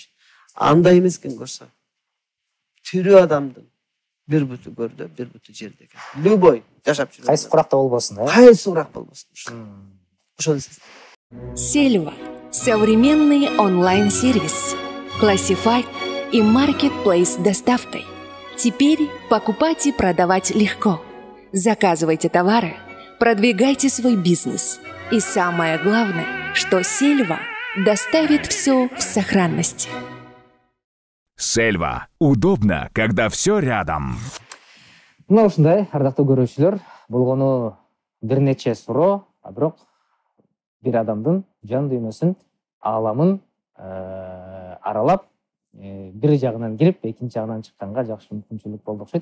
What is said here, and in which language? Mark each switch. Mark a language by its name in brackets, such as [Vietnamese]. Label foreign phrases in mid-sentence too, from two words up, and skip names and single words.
[Kyrgyz] Андай эмес экен көрсө. Тирүү адамдын бир буту көрдө, бир буту жерде экен. Любой жашап жүргөн. Кайсы куракта болбосун, Кайсы курак болбосун. Ошол сездим. [Russian] Сельва – современный онлайн-сервис, Classified и Marketplace с доставкой. Теперь покупать и продавать легко. Заказывайте товары, продвигайте свой бизнес. И самое главное, что Сельва доставит все в сохранности. Сельва. Удобно, когда все рядом. [Kyrgyz] Мына ушундай, ардактуу көрүүчүлөр, болгону бир нече суроо, бирок бир адамдын жан дүйнөсүн, ааламын аралап, бир жагынан кирип, экинчи жагынан чыкканга жакшы мүмкүнчүлүк болду окшойт.